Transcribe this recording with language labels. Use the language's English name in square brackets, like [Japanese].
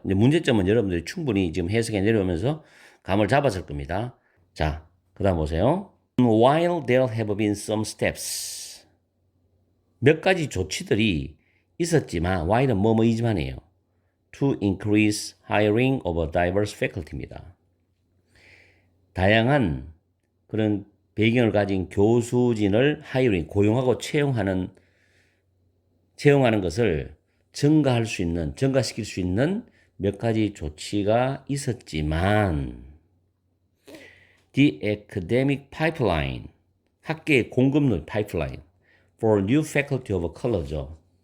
[Korean] 근데 문제점은 여러분들이 충분히 지금 해석해 내려오면서 감을 잡았을 겁니다. 자, 그 다음 보세요. [English] While there have been some steps. [Korean] 몇 가지 조치들이 있었지만, while은 뭐뭐이지만이에요. [English] To increase hiring of diverse faculty입니다. [Korean] 다양한 그런 배경을 가진 교수진을 고용하고 채용하는 것을 증가시킬 수 있는 몇 가지 조치가 있었지만, [English] the academic pipeline, [Korean] 학계의 공급률 파이프라인 [English] for new faculty of color [Korean] 죠.